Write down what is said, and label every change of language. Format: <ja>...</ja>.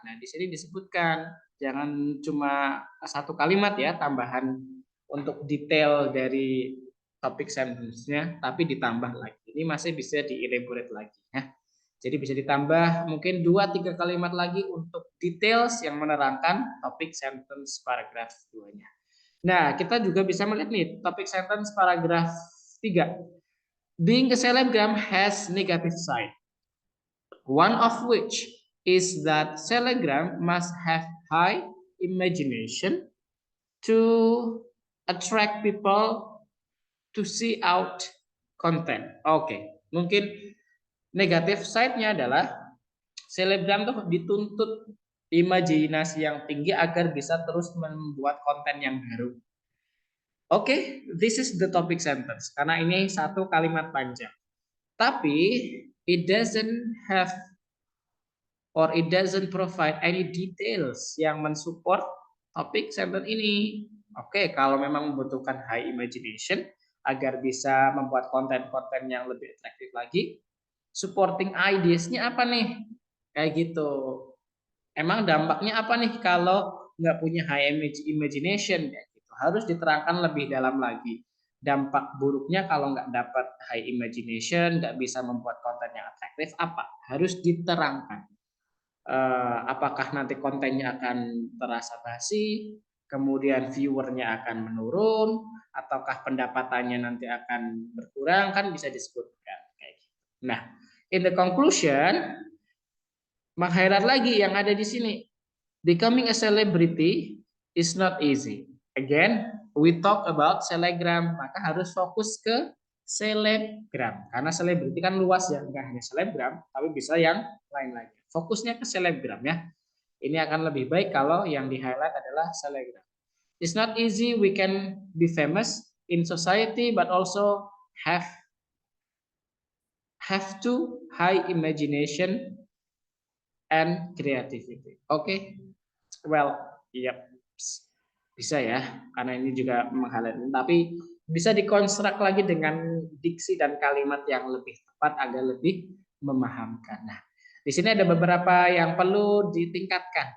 <id>Nah, di sini disebutkan jangan cuma satu kalimat ya tambahan untuk detail dari topik sentence-nya, tapi ditambah lagi. Ini masih bisa di-elaborate lagi ya. Jadi bisa ditambah mungkin 2-3 kalimat lagi untuk details yang menerangkan topik sentence paragraf 2-nya. Nah, kita juga bisa melihat nih topik sentence paragraf 3.</id> <en>Being a selebgram has negative side. One of which is that selebgram must have high imagination to attract people to see out content.</en> <id>Oke, mungkin negatif side-nya adalah selebgram tuh dituntut imajinasi yang tinggi agar bisa terus membuat konten yang baru.</id> <en>Oke, this is the topic sentence</en> <id>karena ini satu kalimat panjang.</id> <en>Tapi it doesn't have or it doesn't provide any details</en> <id>yang mensupport topik sentence ini. Oke, kalau memang membutuhkan high imagination agar bisa membuat konten-konten yang lebih atraktif lagi, supporting ideas-nya apa nih? Kayak gitu. Emang dampaknya apa nih kalau nggak punya high imagination? Kayak gitu. Harus diterangkan lebih dalam lagi. Dampak buruknya kalau nggak dapat high imagination, nggak bisa membuat konten yang atraktif, apa? Harus diterangkan. Apakah nanti kontennya akan terasa basi, kemudian viewernya akan menurun, ataukah pendapatannya nanti akan berkurang, kan bisa disebutkan kayak gitu. Nah,</id> <en>in the conclusion,</en> <id>meng-highlight lagi yang ada di sini.</id> <en>Becoming a celebrity is not easy. Again, we talk about selebgram,</en> <id>maka harus fokus ke selebgram. Karena selebriti kan luas ya, enggak hanya selebgram, tapi bisa yang lain lagi. Fokusnya ke selebgram ya. Ini akan lebih baik kalau yang di-highlight adalah selebgram.</id> <en>It's not easy, we can be famous in society, but also have to high imagination and creativity.</en> <id>Okay, well, yep, bisa ya, karena ini juga meng-highlight. Tapi bisa dikonstruk lagi dengan diksi dan kalimat yang lebih tepat agar lebih memahamkan. Nah, di sini ada beberapa yang perlu ditingkatkan.</id>